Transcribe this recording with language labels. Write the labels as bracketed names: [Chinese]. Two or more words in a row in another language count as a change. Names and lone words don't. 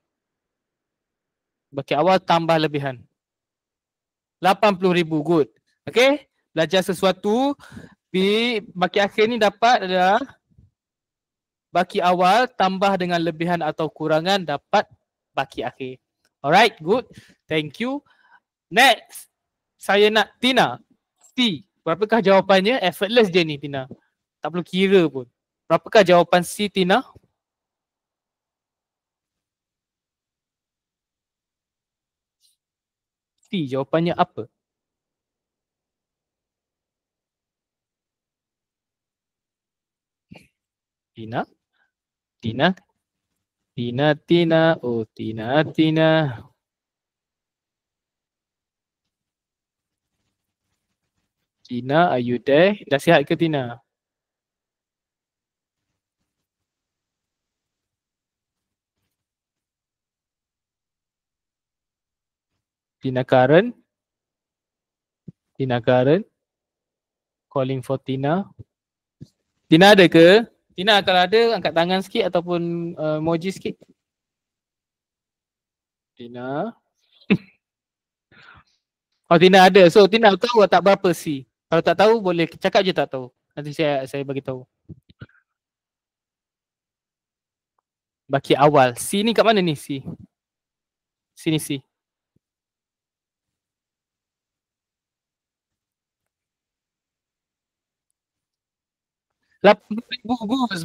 [Malay] Baki awal tambah lebihan. [English] 80,000. Good. Okay. [Malay] Belajar sesuatu. Baki akhir ni dapat adalah baki awal tambah dengan lebihan atau kurangan dapat baki akhir. [English] Alright. Good. Thank you. Next. [Malay] Saya nak Tina. C. Berapakah jawapannya? Effortless je ni Tina. Tak perlu kira pun. Berapakah jawapan C Tina? C. Jawapannya apa? Tina? Tina? Tina, Tina. Oh, Tina, Tina. Tina, [English] are you there? [Malay] Dah sihat ke Tina? Tina Karen? Tina Karen? [English] Calling for Tina? [Malay] Tina ada ke? Tina kalau ada angkat tangan sikit ataupun emoji sikit. Tina? Oh Tina ada. So Tina tahu tak berapa C? Kalau tak tahu boleh cakap je tak tahu. Nanti saya bagi tahu. Baki awal. C ni kat mana ni C? Sini C. RM80,000 Gus.